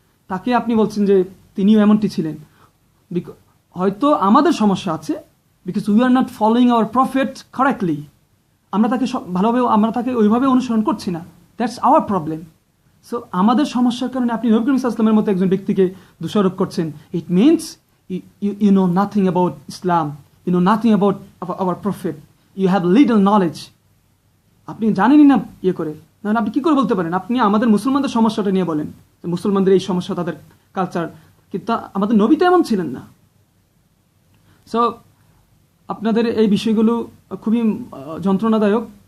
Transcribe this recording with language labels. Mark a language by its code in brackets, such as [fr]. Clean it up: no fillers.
[bn] তাকে আপনি বলছেন যে তিনিও এমনটি ছিলেন। হয়তো আমাদের সমস্যা আছে, [en] Because we are not following our prophet correctly. [bn] আমরা তাকে ওইভাবে অনুসরণ করছি না, [en] That's our problem. [bn] সো আমাদের সমস্যার কারণে আপনি নবী করিম সাল্লাল্লাহু আলাইহি ওয়াসাল্লামের মতো একজন ব্যক্তিকে দোষারোপ করছেন। [en] It means you know nothing about Islam, you know nothing about our prophet, you have little knowledge. [bn] আপনি জানেনই না করে, নাহলে আপনি কি করে বলতে পারেন? আপনি আমাদের মুসলমানদের সমস্যাটা নিয়ে বলেন, মুসলমানদের এই সমস্যা, তাদের কালচার, কিন্তু আমাদের নবী তো এমন ছিলেন না। সো আপনাদের এই বিষয়গুলো খুবই যন্ত্রণাদায়ক।